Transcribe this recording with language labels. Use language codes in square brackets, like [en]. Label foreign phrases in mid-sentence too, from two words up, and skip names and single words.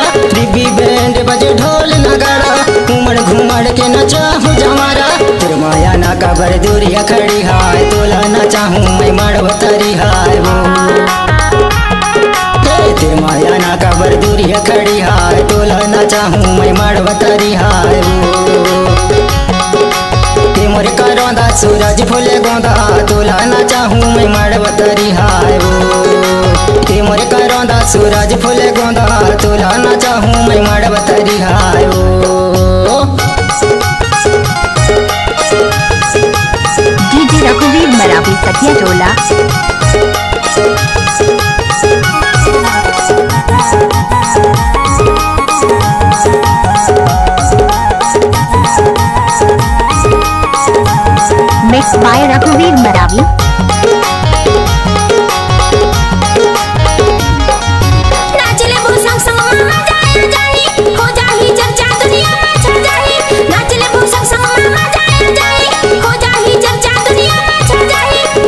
[hne] डिब्बी बैंड बजे ढोल नगाड़ा उमड़ घुमड़ के नचा हूँ जमारा। तेरे माया ना कबर दूरिया खड़ी हाय तोला ना चाहूँ मैं मड़वतरी हाय वो। तेरे माया ना कबर दूरिया खड़ी हाय तोला ना चाहूँ मैं मड़वतरी हाय वो। मोर करोंदा सूरज फूल गोंदा तोला ना चाहूँ मैं मड़वतरी हाय वो। मोर करोंदा सूरज फूल गोंदा तोला ना चाहूँ मैं मड़वतरी हाय वो। [en] DJ Raghuvir Maravi Satia Tola. Mixed by Raghuvir Maravi. [hne] नाचले वो संग संग मामा जाया जाही हो जाही चर्चा दुनिया में छा जाही। नाचले वो संग संग मामा जाया जाही हो जाही चर्चा दुनिया में छा जाही।